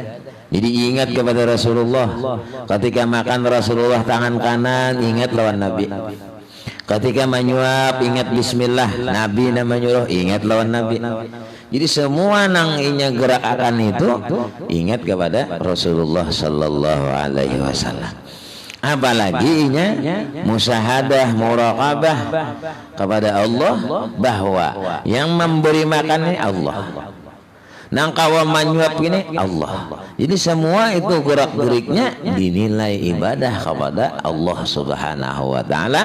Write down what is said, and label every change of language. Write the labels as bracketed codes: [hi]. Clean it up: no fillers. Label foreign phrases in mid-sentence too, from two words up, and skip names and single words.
[bjn] Jadi ingat kepada Rasulullah. Ketika makan Rasulullah tangan kanan ingat lawan Nabi. Ketika menyuap ingat Bismillah. Nabi nama nyuruh ingat lawan Nabi. Jadi semua nang inya gerak akan itu ingat kepada Rasulullah [ar] صلى الله عليه وسلم. [bjn] Apalagi inya musyahadah muraqabah kepada Allah bahwa yang memberi makan ini Allah, nang kawan menyuap ini Allah. [id] Jadi semua itu gerak-geriknya dinilai ibadah kepada Allah [ar] سبحانه وتعالى.